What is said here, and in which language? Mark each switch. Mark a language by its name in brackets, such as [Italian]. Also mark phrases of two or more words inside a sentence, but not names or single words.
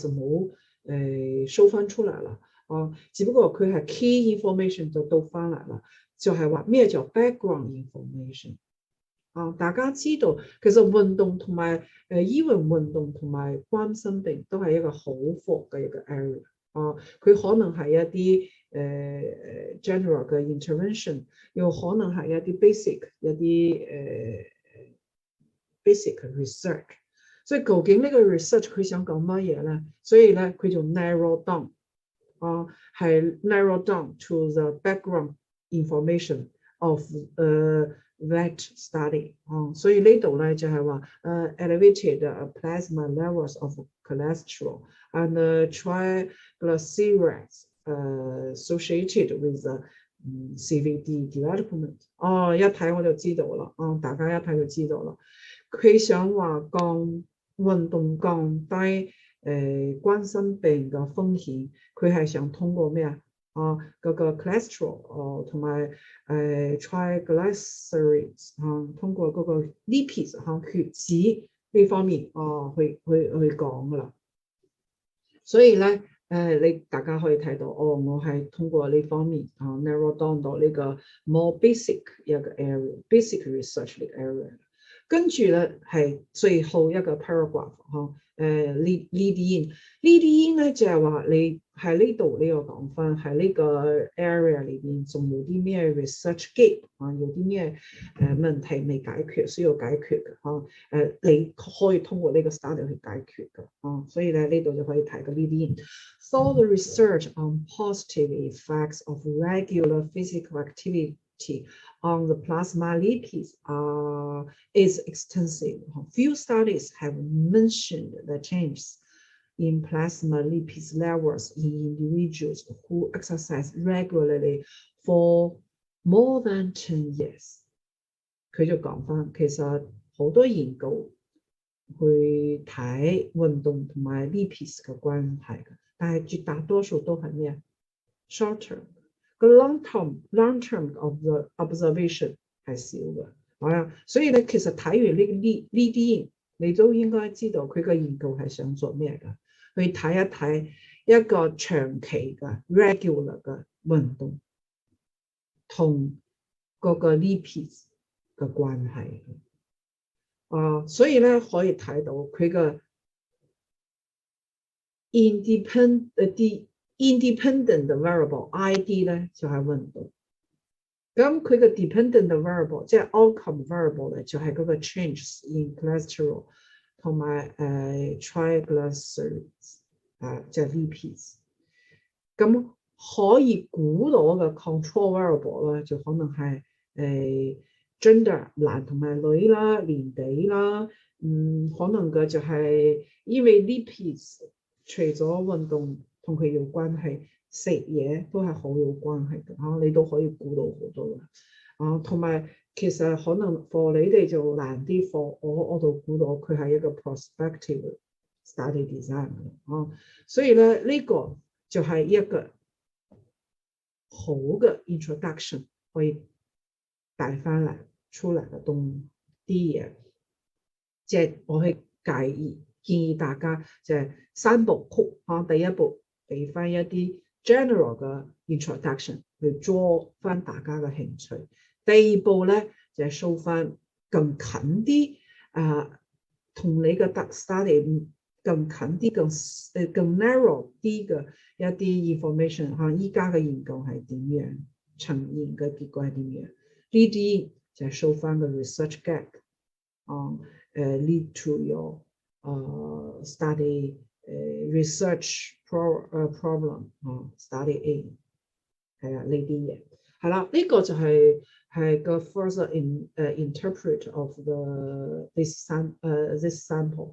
[Cantonese] 冇show 翻出嚟啦只不過佢係 [English] key information [Cantonese] 就到翻嚟啦，就係話咩叫 [English] background information [Cantonese] 大家知道其實運動同埋even運動同埋冠心病都係一個好闊嘅一個 area佢可能係一啲general 嘅 intervention， 又可能係一啲 [English] basic research。 [Cantonese] 所以究竟呢個 research 佢想講乜嘢咧？所以咧佢就 [English] narrow down [Cantonese] 係 [English] narrow down to the background information of that study [Cantonese] 所以呢度咧就係話 [English] elevated plasma levels of cholesterol and triglycerides associated with CVD development [Cantonese] 一睇我就知道啦大家一睇就知道啦。佢想話運動降低冠心病嘅風險，佢係想通過咩嗰個 cholesterol同埋triglycerides 通過嗰個 lipids 血脂呢方面去講噶啦。所以咧你大家可以睇到我係通過呢方面 [English] narrow down [Cantonese] 到呢個 [English] more basic [Cantonese] 一個 area， [English] basic research [Cantonese] 呢個 area。跟住咧係最後一個 paragraph 嚇， [English] lead in [Cantonese] 咧就係話你喺呢度你要講翻喺呢個 area 裏邊仲有啲咩 [English] research gap [Cantonese] 啊，有啲咩問題未解決需要解決嘅嚇，你可以通過呢個 study 去解決嘅啊，所以咧呢度就可以睇個 [English] lead in。 So the research on positive effects of regular physical activity on the plasma lipids is extensive. Few studies have mentioned the changes in plasma lipid levels in individuals who exercise regularly for more than 10 years. [Cantonese] 佢就講翻，其實好多研究去睇運動同埋 lipids 嘅關係嘅，但係絕大多數都係咩啊 ？ [English] short term。 [Cantonese] 個 [English] long term of the observation [Cantonese] 係少嘅，係啊，所以咧其實睇完呢啲，你都應該知道佢個研究係想做咩㗎？去睇一睇一個長期嘅 regular 嘅運動同嗰個 lipids 嘅關係。所以咧可以睇到佢嘅 [English] independent variable ID [Cantonese] 咧就係運動，咁佢嘅 [English] dependent variable [Cantonese] 即係 [English] outcome variable [Cantonese] 咧就係嗰個 [English] changes in cholesterol [Cantonese] 同埋triglycerides 即係 lipids。咁可以估到嘅 control variable 咧就可能係gender 男同埋女啦、年紀啦，可能嘅就係因為 lipids 除咗運動同佢有關係，食嘢都係好有關係嘅嚇，你都可以估到好多嘅同埋其實可能 for 你哋就難啲 for 我就估到佢係一個 [English] prospective study design [Cantonese] 所以咧呢個就係一個好嘅 introduction 可以帶翻嚟出嚟嘅啲嘢，即係我係建議大家就係三部曲第一步俾翻一啲 general 嘅 introduction 去 draw 翻大家嘅興趣，第二步咧就係 show 翻更近啲同你嘅 study 更近啲更 narrow 啲嘅一啲 information 依家嘅研究係點樣呈現嘅結果係點樣，呢啲就係 show 翻個 [English] research gap lead to your study research problem study A [Cantonese] 係啦呢啲嘢係啦，呢個就係個 [English] further interpret of this sample。